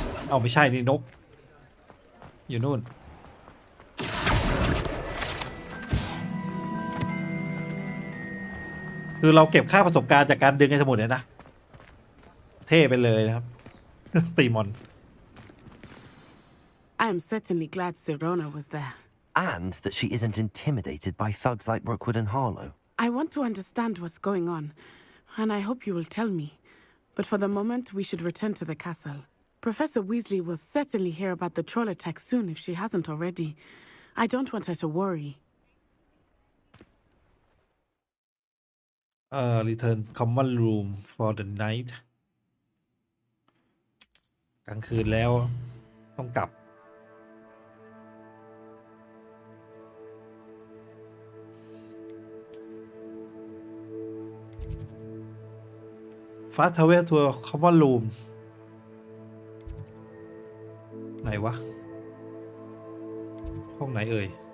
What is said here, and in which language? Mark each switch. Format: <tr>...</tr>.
<th>เอาไม่ใช่นี่นกอยู่นู่นคือเราเก็บค่าประสบการณ์จากการดึงไอ้สมุดเนี่ยนะเท่ไปเลยนะครับ ตีมอน</th> <en>I am certainly glad Sirona was there. And that she isn't intimidated by thugs like Rookwood and Harlow. I want to understand what's going on, and I hope you will tell me. But for the moment, we should return to the castle. Professor Weasley will certainly hear about the troll attack soon if she hasn't already. I don't want her to worry. Return common room for the night.</en> <th>กลางคืนแล้วต้องกลับ</th> <en>Fast travel to common room</en> <th>ไหนวะห้องไหนเอ่ย</th>